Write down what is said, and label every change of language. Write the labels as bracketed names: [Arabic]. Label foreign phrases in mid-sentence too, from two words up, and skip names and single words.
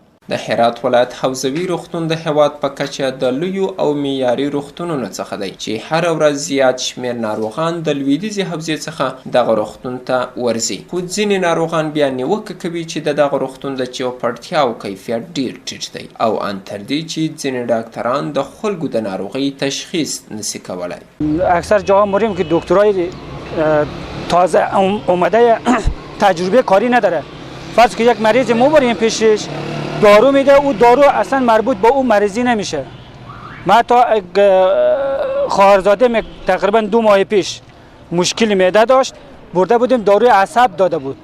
[Pashto] د هرات ولایت حوزوي روغتون د هیواد په کچه د لویو او معیاري روغتونونو څخه دی چې هر ورځ زیات شمیر ناروغان د لویدیځې حوزې څخه دغه روغتون ته ورځي، خو ځینې ناروغان بیا نیوکه کوي چې د دغه روغتون د چوپړتیاو کیفیت ډیر ټیټ دی او ان تر دې چې ځینې ډاکټران د خلکو د ناروغۍ تشخیص نشي کولای. [Persian] اکثر جاها موریم که دکترای تازه اومده تجربه کاری نداره. فرض که یک مریض ما بریم پیشش دارو میده، او دارو اصلا مربوط به اون مریضی نمیشه. من تا خواهرزاده تقریبا 2 ماه پیش مشکل معده داشت، برده بودیم داروی عصب داده بود.